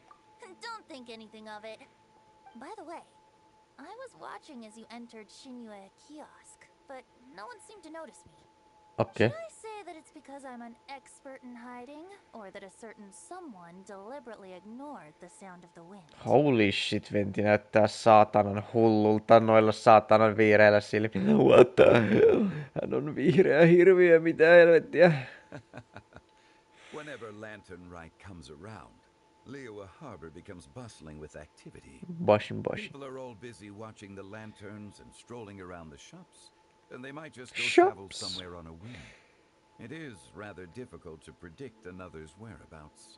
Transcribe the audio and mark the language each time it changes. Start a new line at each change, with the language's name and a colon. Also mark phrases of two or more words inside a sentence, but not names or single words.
English: Don't think anything of it. By the way, I was watching as you entered Shinyue kiosk, but no one seemed to notice me. Okay. Should I say that it's because I'm an expert in hiding, or that a certain someone deliberately ignored the sound of the wind? Holy shit,
Finnish: Venti näyttää saatanan hullulta noilla saatanan vihreillä silmillä.
English: What the hell?
Finnish: Hän on vihreä hirviö, mitä helvettiä.
English: Whenever Lantern Rite comes around, Liyue Harbor becomes bustling with activity. Bushin. People are all busy watching the lanterns and strolling around the shops, and they might just go travel somewhere on a whim. It is rather difficult to predict another's whereabouts.